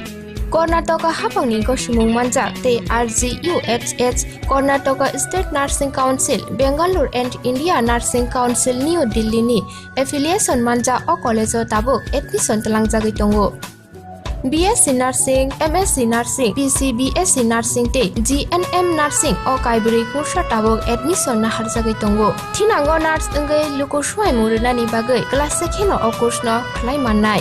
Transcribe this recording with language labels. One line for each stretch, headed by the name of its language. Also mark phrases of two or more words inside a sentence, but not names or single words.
Kok Borok: Karnataka Hapangni Goshimung Manjak, Te RGUHH, Karnataka State Nursing Council, Bangalore and India Nursing Council New Delhi ni affiliation manja o college o tabuk admission talang jagi tongo. BSc Nursing, MSc Nursing, PCBSc Nursing te GNM Nursing o kaibri kursa tabok admission na harjagai tongo. Thinango nurse engai luko swai murina ni bagai class sekheno o course no khlai mannai.